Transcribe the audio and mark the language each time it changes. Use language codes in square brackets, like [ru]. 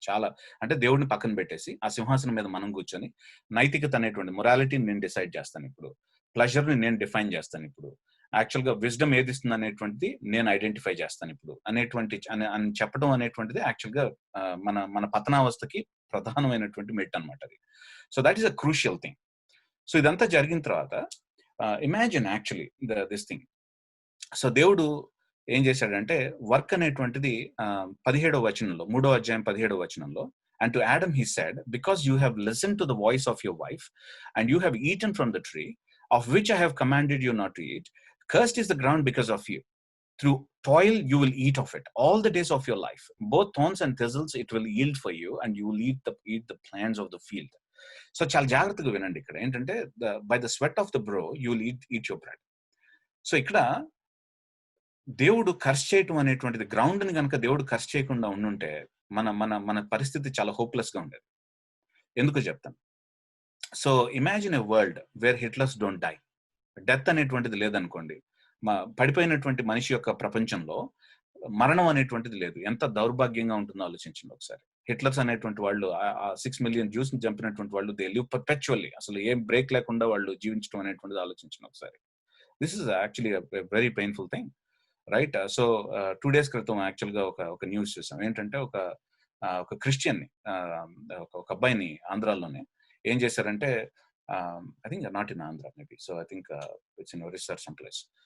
[te] చాలా అంటే దేవుడిని పక్కన పెట్టేసి ఆ సింహాసనం మీద మనం కూర్చొని నైతికత అనేటువంటి మొరాలిటీని నేను డిసైడ్ చేస్తాను ఇప్పుడు, ప్లెజర్ని నేను డిఫైన్ చేస్తాను ఇప్పుడు, యాక్చువల్గా విజ్డమ్ ఏది ఇస్తుంది అనేటువంటిది నేను ఐడెంటిఫై చేస్తాను ఇప్పుడు అని చెప్పడం అనేటువంటిది యాక్చువల్గా మన పతనావస్థకి ప్రధానమైనటువంటి మెట్ అనమాట అది. [en] So that is a crucial thing. [te] So ఇదంతా జరిగిన తర్వాత [en] Imagine actually this thing. [te] So దేవుడు ఏం చేశాడంటే వర్క్ అనేటువంటిది 17వ వచనంలో, [en] 3వ అధ్యాయం 17వ వచనంలో, and to Adam he said, because you have listened to the voice of your wife and you have eaten from the tree of which I have commanded you not to eat, cursed is the ground because of you. through toil you will eat of it all the days of your life. Both thorns and thistles it will yield for you, and you will eat the plants of the field. [te] So చాలా జాగ్రత్తగా వినండి. ఇక్కడ ఏంటంటే [en] By the sweat of the brow you will eat your bread. [te] So ఇక్కడ దేవుడు curse చేయటం అనేటువంటిది, గ్రౌండ్ని కనుక దేవుడు కర్స్ చేయకుండా ఉండుంటే మన మన మన పరిస్థితి చాలా హోప్లెస్గా ఉండేది. ఎందుకు చెప్తాను. [en] So imagine a world where Hitlers don't die. Death [te] అనేటువంటిది లేదనుకోండి. పడిపోయినటువంటి మనిషి యొక్క ప్రపంచంలో మరణం అనేటువంటిది లేదు. ఎంత దౌర్భాగ్యంగా ఉంటుందో ఆలోచించండి ఒకసారి. హిట్లర్స్ అనేటువంటి వాళ్ళు 6 మిలియన్ జ్యూస్ ని చంపినటువంటి వాళ్ళు [en] they live perpetually, [te] అసలు ఏం బ్రేక్ లేకుండా వాళ్ళు జీవించడం అనేటువంటిది ఆలోచించండి ఒకసారి. [en] This is actually very painful thing, right? So 2 days [te] క్రితం యాక్చువల్గా ఒక న్యూస్ చూసాం. ఏంటంటే ఒక క్రిస్టియన్ ని, ఒక అబ్బాయిని ఆంధ్రాలోనే ఏం చేశారంటే, [en] I think not in Andhra maybe, so I think it's in Orissa or someplace.